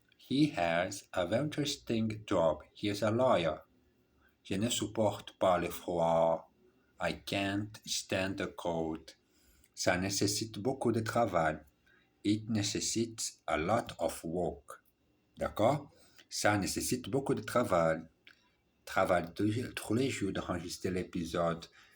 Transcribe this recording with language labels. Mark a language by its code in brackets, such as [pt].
[en] He has a very interesting job. He is a lawyer. [fr] Je ne supporte pas le froid. [en] I can't stand the cold. [fr] Ça nécessite beaucoup de travail. [en] It necessitates a lot of work. [fr] D'accord? Ça nécessite beaucoup de travail. Travail tous les jours d'enregistrer l'épisode.